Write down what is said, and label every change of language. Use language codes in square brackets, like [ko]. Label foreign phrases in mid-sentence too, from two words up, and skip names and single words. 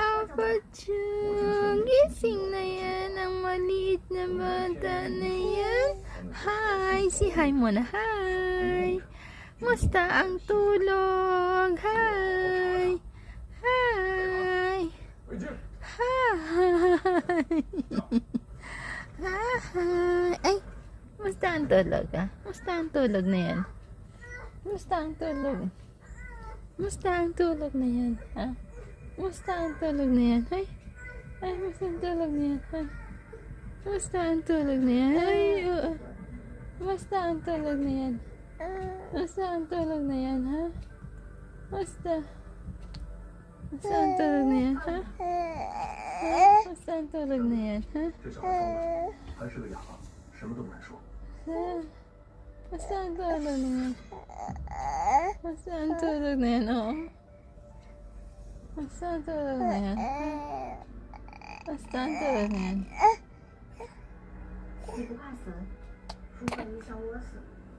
[tl] Pachong, gising na yan ang maliit na bata na yan. Hi! Si hi muna. Hi! Musta ang tulog? Hi! Hi! Hi! Hi! Ay! Musta ang tulog ah? Musta ang tulog na yan? Musta ang tulog? Musta ang tulog na yan? Ha? Musta ang tulog na yan? Ay! Ay! Musta ang tulog na yan? Ay! Musta ang tulog na yan? Ay! Oo. Musta ang tulog na yan? Musta ang tulog na yan? Ha? Musta? Musta ang tulog na yan? Ha? Musta ang tulog na yan? Ha? [zh] 这小孩疯了，还是个哑巴，什么都不敢说。 [tl] Musta ang tulog na yan? Musta ang tulog na yan? Oo. Musta ang tulog na yan? Musta ang tulog na yan? [zh] 你不怕死，如果你想我死，